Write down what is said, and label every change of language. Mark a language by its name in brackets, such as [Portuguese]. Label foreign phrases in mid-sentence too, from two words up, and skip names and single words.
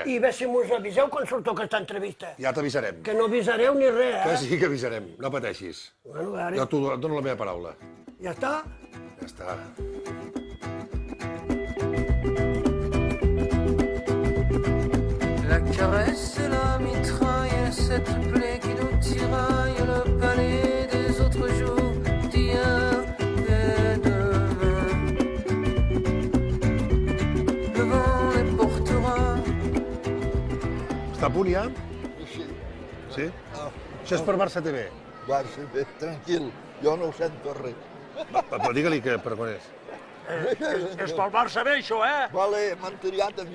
[Catalan] I bé si mos aviseu quan surto aquesta entrevista. Ja t'avisarem. Que no avisareu ni res, Que eh? sí que avisarem, no pateixis. Bueno, a Jo veure. et dono la meva paraula. Ja està? Ja està. [French] La caresse et la mitraille, cette plaie qui nous tiraille, le palais des autres jours, d'hier et demain. Le vent les portera. [Catalan] Està a punt ja? Sí, Sí? Això és per Barça TV. va ser bé, tranquil, jo no ho sento res. Però digue-li que per quan és. És pel Barça bé, això, eh? Vale, m'han triat a mi.